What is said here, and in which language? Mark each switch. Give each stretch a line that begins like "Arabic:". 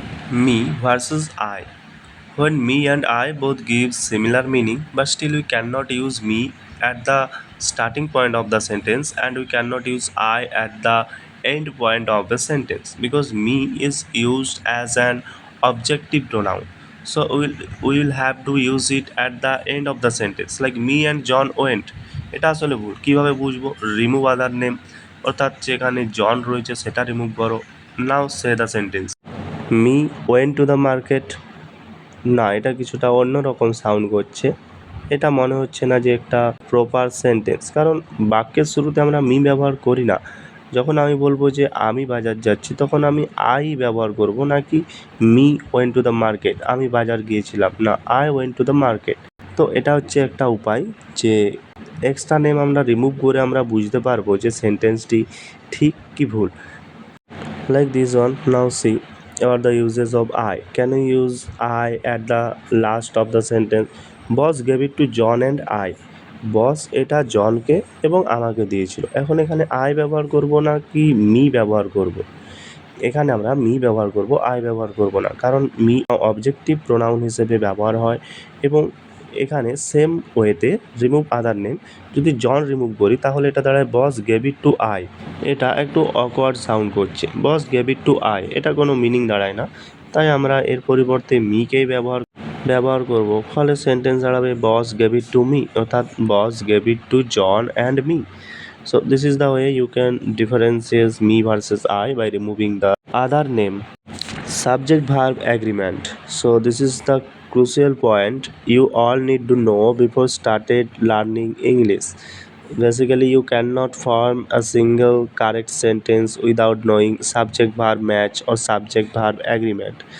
English: Me versus I. When me and I both give similar meaning, but still we cannot use me at the starting point of the sentence and we cannot use I at the end point of the sentence because me is used as an objective pronoun. So we will have to use it at the end of the sentence. Like me and John went.
Bangla: এটা আসলে ভুল। কীভাবে বুঝবো?
English: remove other name,
Bangla: অর্থাৎ যেখানে জন রয়েছে সেটা remove করো।
English: Now say the sentence. Me went to the market.
Bangla: না, এটা কিছুটা অন্যরকম সাউন্ড করছে। এটা মনে হচ্ছে না যে একটা প্রপার সেন্টেন্স, কারণ বাক্যের শুরুতে আমরা মি ব্যবহার করি না। যখন আমি বলবো যে আমি বাজার যাচ্ছি, তখন আমি আই ব্যবহার করব, নাকি
English: me went to the market,
Bangla: আমি বাজার গিয়েছিলাম, না
English: I went to the market.
Bangla: তো এটা হচ্ছে একটা উপায় যে এক্সট্রা নেম আমরা রিমুভ করে আমরা বুঝতে পারবো যে সেন্টেন্সটি ঠিক কি ভুল।
English: Like this one, now see about the uses of I. Can you use I at the last of the sentence? Boss gave it to John and I.
Bangla: বস এটা জনকে এবং আমাকে দিয়েছিল। এখন এখানে আই ব্যবহার করব না কি মি ব্যবহার করব? এখানে আমরা মি ব্যবহার করব, আই ব্যবহার করব না, কারণ মি অবজেক্টিভ প্রোনাউন হিসেবে ব্যবহার হয় এবং এখানে সেম ওয়েতে
English: remove other name
Bangla: যদি জন রিমুভ করি তাহলে এটা দাঁড়ায়
English: Boss gave it to I.
Bangla: এটা একটু অকওয়ার্ড সাউন্ড করছে,
English: boss gave it to I,
Bangla: এটা কোনো মিনিং দাঁড়ায় না। তাই আমরা এর পরিবর্তে মিকেই ব্যবহার করব। ফলে সেন্টেন্স দাঁড়াবে
English: boss gave it to me,
Bangla: অর্থাৎ
English: Boss gave it to John and me. So this is the way you can differentiate me versus I by removing the other name. Subject verb agreement. So this is the crucial point you all need to know before started learning English. Basically, you cannot form a single correct sentence without knowing subject verb match or subject verb agreement.